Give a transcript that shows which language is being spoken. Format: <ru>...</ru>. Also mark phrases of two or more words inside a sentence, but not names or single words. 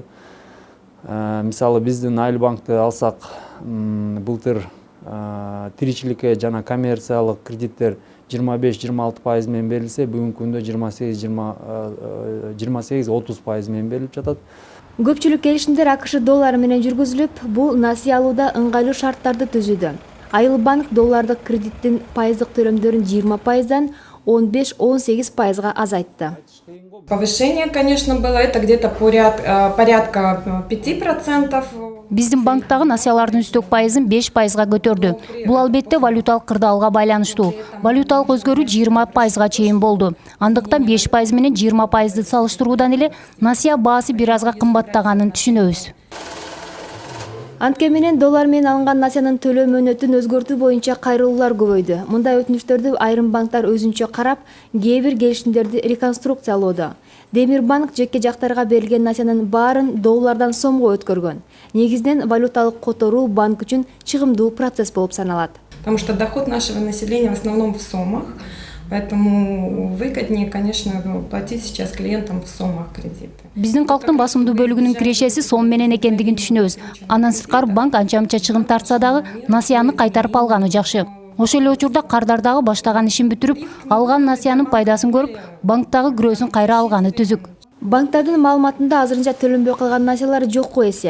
<ky>Мисалы биздин Айыл банкты алсак, былтыр тиричиликке жана коммерциялык кредиттер 25-26% менен берилсе, бүгүнкү күндө 28-30% менен берилип жатат. Көпчүлүк келишимдер АКШ доллары менен жүргүзүлүп, бул насыя алууда ыңгайлуу шарттарды түзүүдө. Айыл банк доллардык кредиттин пайыздык төлөмдөрүн 20%дан 15-18%га азайтты.</ky> <ru>Повышение, конечно, было это где-то порядка 5%.</ru> <ky>Биздин банктагы насыялардын үстөк пайызын 5%га көтөрдү. Бул албетте валюталык кырдаалга байланыштуу. Валюталык өзгөрүү 20%га чейин болду. Андыктан 5% менен 20%ды салыштыруудан эле насыя баасы бир азга кымбаттаганын түшүнөбүз. Антке менен доллар менен алынган насыянын төлөө мөөнөтүн өзгөртүү боюнча кайрылуулар көбөйдү. Мындай өтүнүштөрдү айрым банктар өзүнчө карап, кээ бир келишимдерди реконструкциялоодо. Демир банк жеке жактарга берилген насыянын баарын доллардан сомго өткөргөн. Негизинен валюталык которуу банк үчүн чыгымдуу процесс болуп саналат.</ky> <ru>Потому что доход нашего населения в основном в сомах, поэтому выгоднее, конечно, платить сейчас клиентам в сомах кредиты.</ru> <ky>Биздин калктын басымдуу бөлүгүнүн кирешеси сом менен экендигин түшүнөбүз. Андан сырткары банк анча-мынча чыгым тартса дагы насыяны кайтарып алганы жакшы. Ошол эле учурда кардардагы баштаган ишин бүтүрүп, алган насыянын пайдасын көрүп, банктагы күрөөсүн кайра алганы түзүк. Банктардын маалыматында азырынча төлөнбөй калган насыялар жок эсе.</ky>